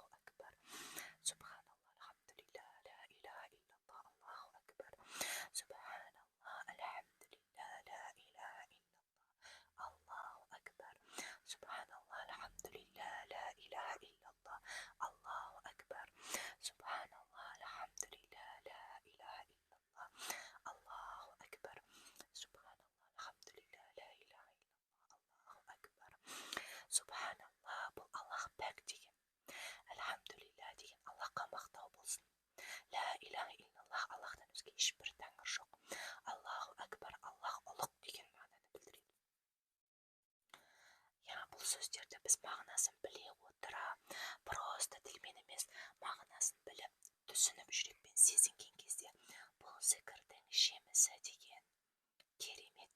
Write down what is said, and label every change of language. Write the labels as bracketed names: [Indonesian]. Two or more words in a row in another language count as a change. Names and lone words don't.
[Arabic] أكبر سبحان الله الحمد لله لا إله إلا الله الله أكبر سبحان الله الحمد لله لا إله إلا الله الله أكبر سبحان الله الحمد لله لا إله إلا الله الله أكبر سبحان الله الحمد لله لا إله إلا الله الله أكبر سبحان الله الحمد لله لا إله إلا الله الله أكبر. [Kazakh] Субханалла, бұл Аллах пәк деген, альхамдулилля деген, Аллахқа мақтау болсын. [Arabic] لا إله إلا الله, [Kazakh] Аллахтан өзге ешбір тәңір жоқ. [Arabic] الله أكبر, [Kazakh] Аллах ұлық деген мағынаны білдіреді. Бұл сөздерді біз мағынасын біле отыра, просто тілмен емес, мағынасын біліп, түсініп, жүрекпен сезінген кезде, бұл зікірдің жемісі деген керемет.